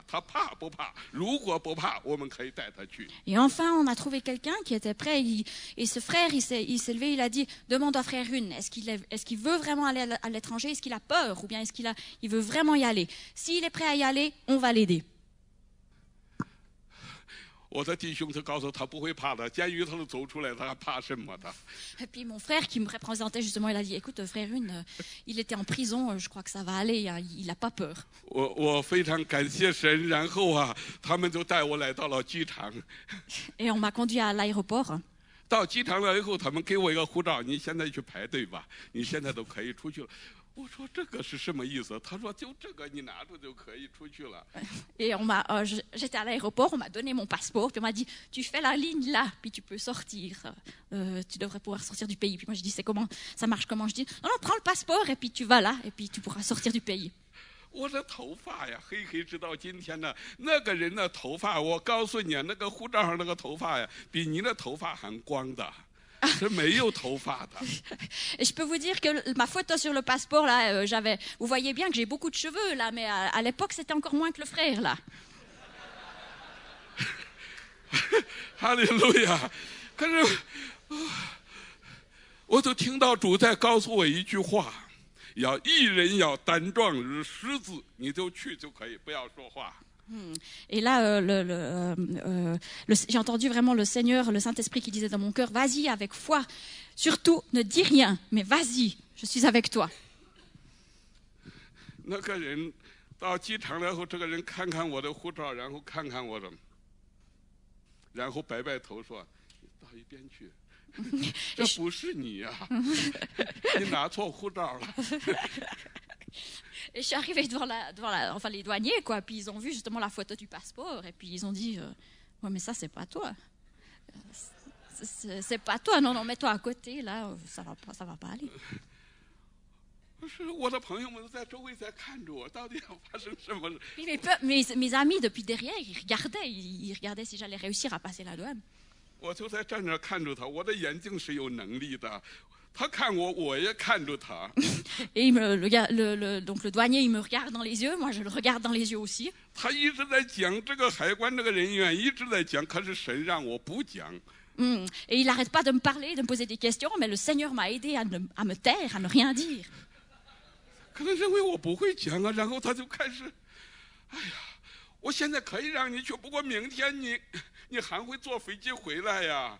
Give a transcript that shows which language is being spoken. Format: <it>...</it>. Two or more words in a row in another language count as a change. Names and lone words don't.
<zh>他怕不怕？如果不怕，我们可以带他去。”</zh> <fr>Et enfin, on a trouvé quelqu'un qui était prêt. Et ce frère, il s'est levé, il a dit, demande à frère Yun, est-ce qu'il veut vraiment aller à l'étranger? Est-ce qu'il a peur? Ou bien est-ce qu'il veut vraiment y aller? S'il est prêt à y aller, on va l'aider.</fr> <zh>我的弟兄就告诉他不会怕的，监狱他都走出来，他还怕什么的？</zh> <fr>Et puis mon frère qui me représentait justement, il a dit, écoute, frère Yun, il était en prison, je crois que ça va aller, il n'a pas peur.</fr> <zh>我非常感谢神，然后啊，他们就带我来到了机场。</zh> <fr>Et on m'a conduit à l'aéroport.</fr> <zh>到机场了以后，他们给我一个护照，你现在去排队吧，你现在都可以出去了。我说这个是什么意思？他说就这个你拿着就可以出去了。</zh> <fr>Et j'étais à l'aéroport, on m'a donné mon passeport, puis on m'a dit, tu fais la ligne là, puis tu peux sortir, tu devrais pouvoir sortir du pays. Puis moi je dis, c'est comment, ça marche comment? Je dis, non, prends le passeport et puis tu vas là, et puis tu pourras sortir du pays.</fr> <zh>我的头发呀，黑黑直到今天呢。那个人的头发，我告诉你，那个护照上那个头发呀，比你的头发还光的。是没有头发的。</zh> <fr>Et je peux vous dire que ma photo sur le passeport, là, vous voyez bien que j'ai beaucoup de cheveux, là, mais à l'époque, c'était encore moins que le frère, là.</fr> <zh>哈利路亚！可是，我都听到主在告诉我一句话：要一人要担壮如狮子，你就去就可以，不要说话。</zh> <fr>Et là, j'ai entendu vraiment le Seigneur, le Saint-Esprit qui disait dans mon cœur, vas-y avec foi, surtout ne dis rien, mais vas-y, je suis avec toi.</fr> <zh>那个人到机场了后，这个人看看我的护照，然后看看我的，然后摆摆头说：“到一边去，这不是你呀、你拿错护照了。”</zh> <fr>Et je suis arrivée enfin les douaniers, quoi. Puis ils ont vu justement la photo du passeport, et puis ils ont dit, ouais, mais ça c'est pas toi. C'est pas toi, non, mets-toi à côté, là, ça va pas aller.</fr> <zh>是我的朋友们在周围在看着我，到底要发生什么？</zh> <fr>Puis mes amis depuis derrière, ils regardaient si j'allais réussir à passer la douane.</fr> <zh>我就在站着看着他，我的眼睛是有能力的。他看我，我也看着他。</zh> <fr>Et donc le douanier, il me regarde dans les yeux, moi je le regarde dans les yeux aussi.</fr> <zh>他一直在讲这个海关这个人员一直在讲，可是神让我不讲。</zh> <fr>Et il n'arrête pas de me parler, de me poser des questions, mais le Seigneur m'a aidé à me taire, à ne rien dire.</fr> <zh>可能认为我不会讲啊，然后他就开始，哎呀，我现在可以让你去，不过明天你还会坐飞机回来呀。</zh>